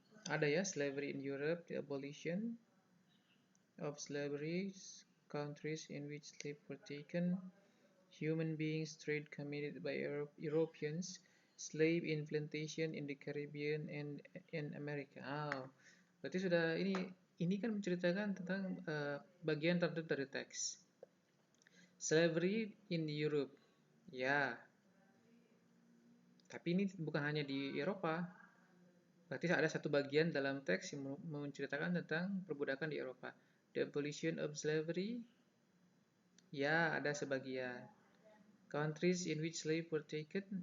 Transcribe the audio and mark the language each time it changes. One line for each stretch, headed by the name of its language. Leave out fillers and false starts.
Indonesian: Ada ya,
English: slavery in Europe, the abolition of slavery, countries in which slaves were taken, human beings trade committed by Europeans, slave in plantation in the Caribbean and in America.
Indonesian: Berarti sudah ini kan menceritakan tentang bagian tertentu dari teks.
English: Slavery in Europe.
Indonesian: Ya. Tapi ini bukan hanya di Eropa. Berarti ada satu bagian dalam teks yang menceritakan tentang perbudakan di Eropa.
English: The abolition of slavery.
Indonesian: Ya, ada sebagian.
English: Countries in which slaves were taken.